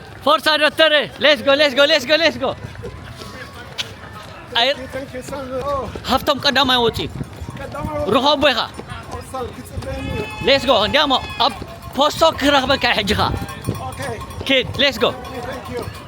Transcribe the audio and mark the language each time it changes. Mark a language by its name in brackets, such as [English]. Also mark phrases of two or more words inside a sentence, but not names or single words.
[Italian] Forza, dottore. [English] Let's go. Air. Thank you, Samuel. [Tigrinya] Habtom ቀዳማይ ወጪ ረኸቦ ኢኻ [English] Let's go. [Tigrinya] እንዲያሞ ኣብ ፖስቶ ክረኽበካ ሕጂኻ [English] Okay. Kid, let's go. Thank you.